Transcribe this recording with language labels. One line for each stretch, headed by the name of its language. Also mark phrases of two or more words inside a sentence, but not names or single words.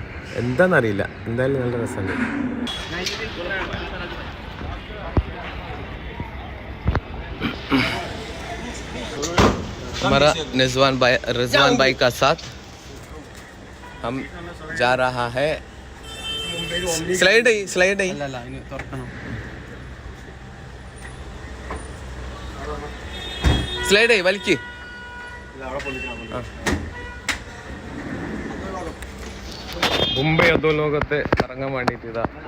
Malayalam: എന്താണെന്നറിയില്ല, എന്തായാലും നല്ല രസമുണ്ട്.
Hindi: हमारा रिजवान भाई का साथ हम जा रहा है.
Malayalam: സ്ലൈഡ് വലിക്ക്. മുംബൈ അധോലോകത്തെ ഇറങ്ങാൻ വേണ്ടിട്ട് ഇതാ.